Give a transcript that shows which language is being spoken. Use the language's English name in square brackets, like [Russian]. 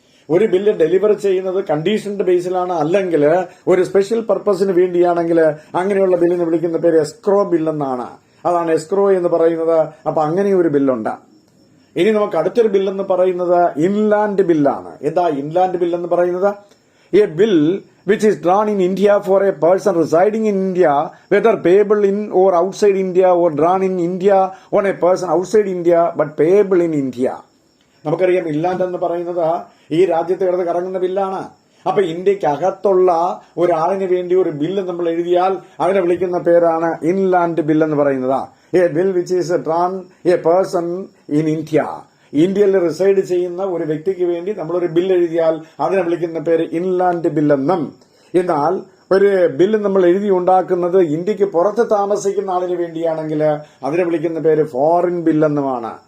[Malayalam] ഒരു bill deliver ചെയ്യുന്നത് കണ്ടീഷന്റെ ബേസിലാണ്, അല്ലെങ്കിൽ ഒരു സ്പെഷ്യൽ പർപ്പസിന് വേണ്ടിയാണെങ്കിൽ അങ്ങനെയുള്ള ബില്ലിനെ വിളിക്കുന്ന പേര് എസ്ക്രോ ബില്ലെന്നാണ്. അതാണ് എസ്ക്രോ എന്ന് പറയുന്നത്. അപ്പൊ അങ്ങനെ ഒരു ബില്ലുണ്ട്. ഇനി നമുക്ക് അടുത്തൊരു ബില്ലെന്ന് പറയുന്നത് ഇൻലാൻഡ് ബില്ലാണ്. എന്താ ഇൻലാൻഡ് ബിൽ എന്ന് പറയുന്നത്? [English] A bill which is drawn in India for a person residing in India, whether payable in or outside India, or drawn in India on a person outside India but payable in India. [Malayalam] നമുക്കറിയാം inland എന്ന് പറയുന്നത് ഈ രാജ്യത്ത് കിടന്ന് കറങ്ങുന്ന ബില്ലാണ്. അപ്പൊ ഇന്ത്യക്ക് അകത്തുള്ള ഒരാളിന് വേണ്ടി ഒരു ബില്ല് നമ്മൾ എഴുതിയാൽ അതിനെ വിളിക്കുന്ന പേരാണ് ഇൻലാൻഡ് ബിൽ എന്ന് പറയുന്നത്. [English] A bill which is drawn a person in India. [Malayalam] ഇന്ത്യയിൽ റിസൈഡ് ചെയ്യുന്ന ഒരു വ്യക്തിക്ക് വേണ്ടി നമ്മളൊരു ബില്ല് എഴുതിയാൽ അതിനെ വിളിക്കുന്ന പേര് ഇൻലാൻഡ് ബില്ലെന്നും, എന്നാൽ ഒരു ബില്ല് നമ്മൾ എഴുതി ഉണ്ടാക്കുന്നത് ഇന്ത്യക്ക് പുറത്ത് താമസിക്കുന്ന ആളിന് വേണ്ടിയാണെങ്കിൽ അതിനെ വിളിക്കുന്ന പേര് ഫോറിൻ ബില്ലെന്നുമാണ്.